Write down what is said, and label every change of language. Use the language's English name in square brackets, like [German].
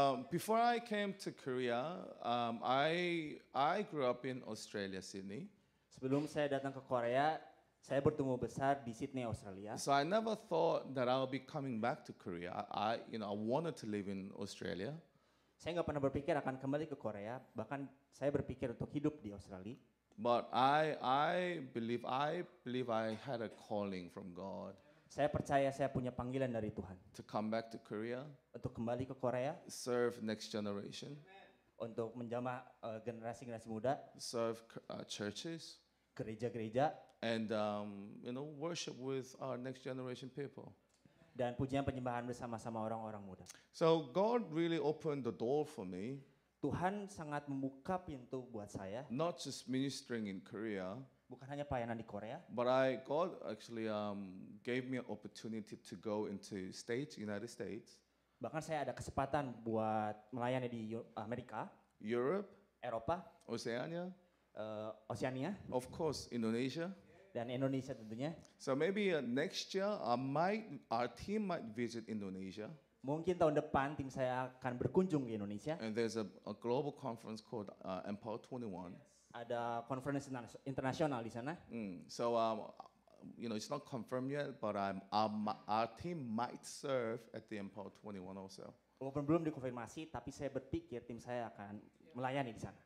[English] Before I came to Korea, I grew up in Australia, Sydney. [Indonesian] Sebelum saya datang ke Korea, saya bertumbuh besar di Sydney, Australia. [English] So I never thought that I'll be coming back to Korea. I wanted to live in Australia. [Indonesian] Saya nggak pernah berpikir akan kembali ke Korea, bahkan saya berpikir untuk hidup di Australia. [English] But I believe I had a calling from God [Indonesian] Saya percaya saya punya panggilan dari Tuhan [English] to come back to Korea, [Indonesian] untuk kembali ke Korea, [English] serve next generation, [Indonesian] untuk menjamah generasi-generasi muda, [English] serve churches, [Indonesian] gereja-gereja, [English] and worship with our next generation people. [Indonesian] dan pujian penyembahan bersama-sama orang-orang muda. [English] So God really opened the door for me, [Indonesian] Tuhan sangat membuka pintu buat saya, [English] not just ministering in Korea, [Indonesian] bukan hanya pelayanan di Korea, [English] but God actually gave me an opportunity to go into United States, [Indonesian] bahkan saya ada kesempatan buat melayani di Amerika, [English] Europe, [Indonesian] Eropa, [English] Oceania, [Indonesian] Oceania, [English] of course, Indonesia. [Indonesian] dan Indonesia tentunya. [English] So maybe next year, our team might visit Indonesia. [Indonesian] Mungkin tahun depan tim saya akan berkunjung ke Indonesia. [English] And there's a global conference called Empower 21. [Indonesian] Ada konferensi internasional di sana. [English] So it's not confirmed yet, but our team might serve at the Empower 21 also. [Indonesian] Walaupun belum dikonfirmasi, tapi saya berpikir tim saya akan melayani di sana.